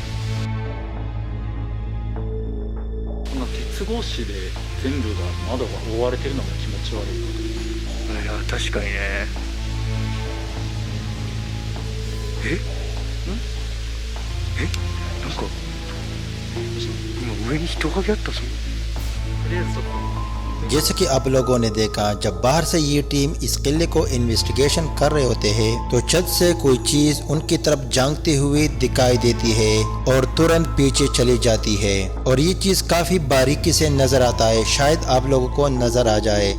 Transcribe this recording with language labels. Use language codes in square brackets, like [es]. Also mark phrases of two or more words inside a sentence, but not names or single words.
[ja] こんな鉄格子で全部が窓が覆われてるのが気持ち悪い。いや確かにね。なんか今上に人影あったぞ。とりあえずそこ [hi] जैसे कि आप लोगों ने देखा, जब बाहर से ये टीम इस किले को इन्वेस्टिगेशन कर रहे होते हैं तो छत से कोई चीज उनकी तरफ झांकती हुई दिखाई देती है और तुरंत पीछे चली जाती है, और ये चीज काफी बारीकी से नजर आता है, शायद आप लोगों को नजर आ जाए।